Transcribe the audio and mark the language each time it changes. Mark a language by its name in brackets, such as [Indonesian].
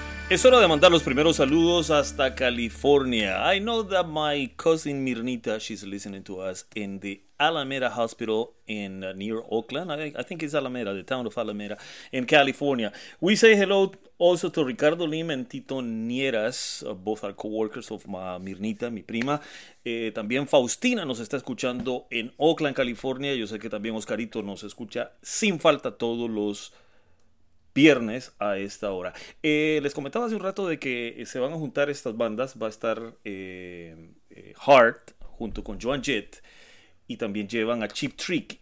[Spanish] Es hora de mandar los primeros saludos hasta California. [English] I know that my cousin Mirnita, she's listening to us in the Alameda Hospital in near Oakland. I think it's Alameda, the town of Alameda in California. We say hello also to Ricardo Lim and Tito Nieras, both are co-workers of Mirnita, [Spanish] mi prima. También Faustina nos está escuchando en Oakland, California. Yo sé que también Oscarito nos escucha sin falta todos los viernes a esta hora. Les comentaba hace un rato de que se van a juntar estas bandas. Va a estar Heart junto con Joan Jett y también llevan a Cheap Trick.